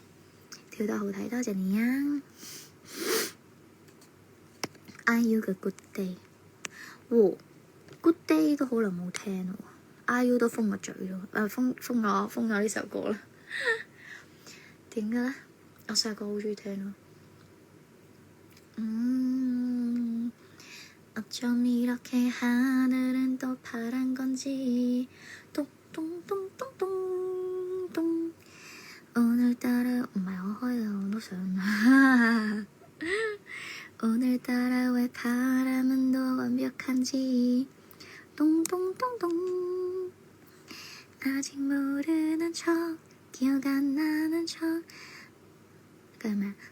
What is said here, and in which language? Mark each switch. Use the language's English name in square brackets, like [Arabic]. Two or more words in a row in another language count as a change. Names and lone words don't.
[Cantonese] 跳得好睇，多謝你啊！IU 嘅 Good Day，Good Day 都好耐冇聽咯。IU 都封個嘴咯，封咗呢首歌啦。點嘅咧？我細個好中意聽咯。 [Korean] 어쩜 이렇게 하늘은 또 파란 건지 똥똥똥똥똥똥 오늘따라 [Cantonese] 我都想 [Korean] 오늘따라 왜 바람은 더 완벽한지 똥똥똥똥 아직 모르는 척 기억 안 나는 척 그러면